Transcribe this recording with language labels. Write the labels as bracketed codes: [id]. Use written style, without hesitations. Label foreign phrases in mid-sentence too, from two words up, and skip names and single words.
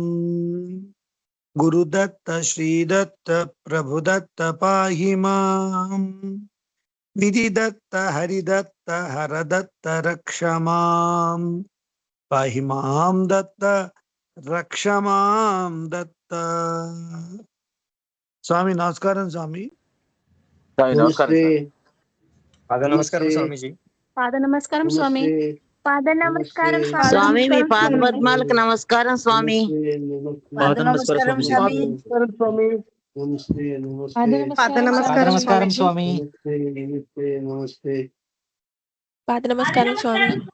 [sa] गुरुदत्त श्रीदत्त प्रभुदत्त पाहि मां विधिदत्त हरिदत्त हरदत्त रक्ष मां पाहि मां दत्त रक्ष मां दत्त। [te] స్వామి నమస్కారం స్వామి। नमस्ते పాద నమస్కారం స్వామీజీ। పాద నమస్కారం స్వామి. పాద నమస్కారం స్వామి మీ పాద పద్మాలకు నమస్కారం స్వామి. పాద నమస్కారం స్వామి. పాద నమస్కారం స్వామి. పాద నమస్కారం స్వామి.